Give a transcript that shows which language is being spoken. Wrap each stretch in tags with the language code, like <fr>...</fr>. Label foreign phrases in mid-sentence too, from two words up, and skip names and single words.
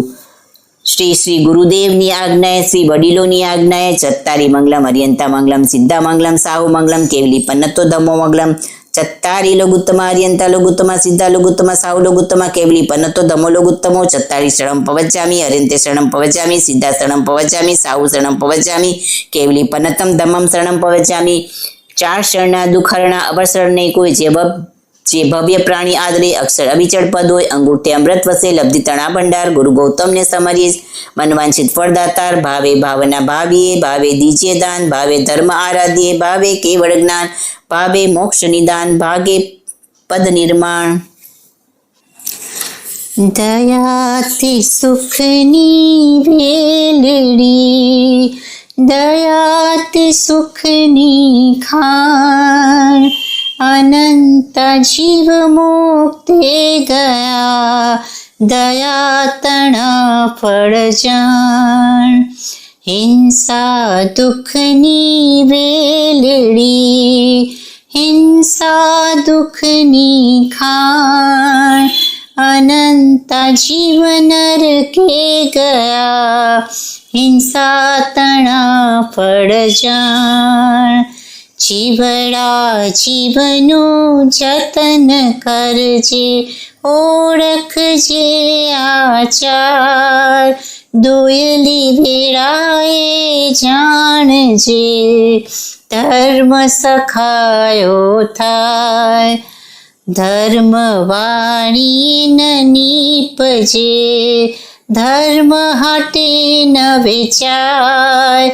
<gu>શ્રી શ્રી ગુરુદેવની આજ્ઞાએ શ્રી વડીલોની આજ્ઞાએ</gu> <pra>44 मंगलम अर्यंता मंगलम सिद्धा मंगलम साहु मंगलम केवली पन्नतो धम्मो मंगलम चत्तारि लघुत्तमा अर्यन्ता लघुत्तमा सिद्धा लघुत्तमा साहु लघुत्तमा केवली पन्नतो धमो लघुत्तमो चत्तारि शरणं पवचामि अर्यन्ते शरणं पवचामि सिद्धा शरणं पवचामि साहु शरणं पवचामि केवली पन्नतम धम्मं शरणं पवचामि</pra> <gu>4 શરણના દુખહરણા અવર શરણ નહીં કોઈ જે ભવ્ય પ્રાણી આદરે અક્ષર અવિચલ પદ હોય અંગૂઠે અમૃત વસે લબ્ધિ તણા ભંડાર ગુરુ ગૌતમ ને સમરિએ મનવાંછિત ફલદાતાર ભાવે ભાવના ભાવિયે ભાવે દીજિએ દાન ભાવે ધર્મ આરાધ્ય ભાવે કેવલ જ્ઞાન ભાવે મોક્ષ નિદાન ભાગે પદ નિર્માણ દયાતિ સુખની વેલડી દયાતિ સુખની ખાન અનંત જીવ મુક્તે ગયા દયા તણા ફળ જાણ હિંસા દુખની વેલડી હિંસા દુખની ખાન અનંત જીવ નરકે ગયા હિંસા તણા ફળ જાણ જીવડા જીવનું જતન કરજે ઓળખજે આચાર દોયલી વેળાએ જાણજે ધર્મ સખાયો થાય ધર્મ વાણી ન નીપજે ધર્મ હાટે ન વેચાય</gu>